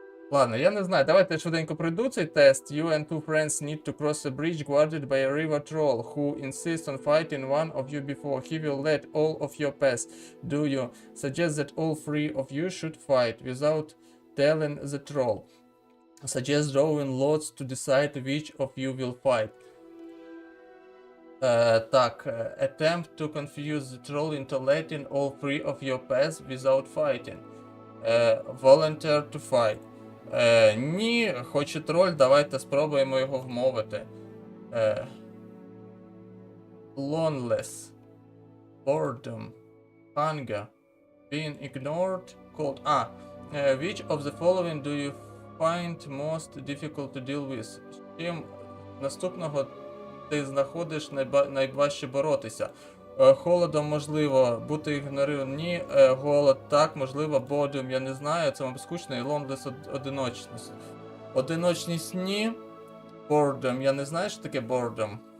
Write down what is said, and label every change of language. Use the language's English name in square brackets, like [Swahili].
[Ukrainian] Ладно, я не знаю, давайте я швиденько пройду цей тест. [English] You and two friends need to cross a bridge guarded by a river troll who insists on fighting one of you before he will let all of you pass. Do you suggest that all three of you should fight without telling the troll? Suggest drawing lots to decide which of you will fight. Так, attempt to confuse the troll into letting all three of you pass without fighting. Volunteer to fight. [Ukrainian] Ні, хоч і троль, давайте спробуємо його вмовити. [English] Loneless. Boredom. Hunger. Being ignored. Cold. Which of the following do you find most difficult to deal with? [Ukrainian] Чим наступного ти знаходиш найважче боротися? Холодом можливо, бути ігнорованим, ні, голод так, можливо, boredom, я не знаю, це мабуть скучно, і loneless одиночність. Одиночність ні, boredom, я не знаю, що таке boredom.